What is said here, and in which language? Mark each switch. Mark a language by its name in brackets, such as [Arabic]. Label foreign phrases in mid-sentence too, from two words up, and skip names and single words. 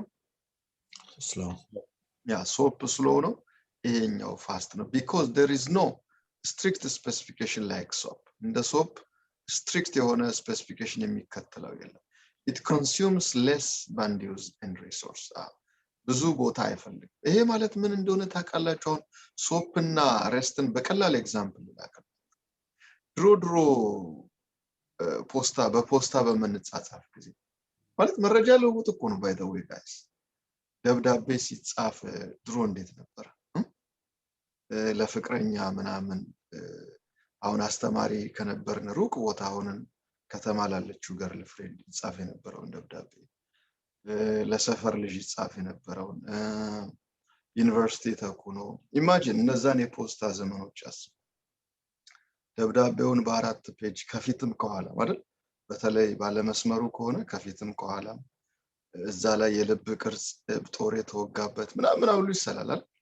[Amharic] slow SOAP slow ነው ይሄኛው fast ነው [English] because there is no strict specification like SOAP in the SOAP strict [Amharic] የሆነ specification የሚከተለው የለም [English] it consumes less bandwidth and resource [Amharic] ብዙ ቦታ አይፈልግም ይሄ ማለት ምን እንደሆነ ታውቃላችሁ አሁን SOAP እና RESTን በቀላል ኤግዛምፕል ላከ ድሮ በፖስታ በመንጻጻፍ ጊዜ ማለት መረጃ ለውጥ እኮ ነው [English] by the way guys [Amharic] ደብዳቤ ሲጻፍ ድሮ እንዴት ነበር ለፍቅረኛ ምናምን አሁን አስተማሪ ከነበርን ሩቅ ቦታ ሆነን ከተማ ላለችው [English] girl friend [Amharic] ይጻፍ የነበረው ደብዳቤ ለሰፈር ልጅ ይጻፍ የነበረው ዩኒቨርሲቲ ተኩኖ ኢማጂን እነዛን የፖስታ ዘመኖች አስቡ ደብዳቤውን በአራት ፔጅ ከፊትም ከኋላ አይደል በተለይ ባለ መስመሩ ከሆነ ከፊትም ከኋላ እዛ ላይ የልብ ቅርጽ ጦር የተወጋበት ምናምን ሁሉ ይሰላላል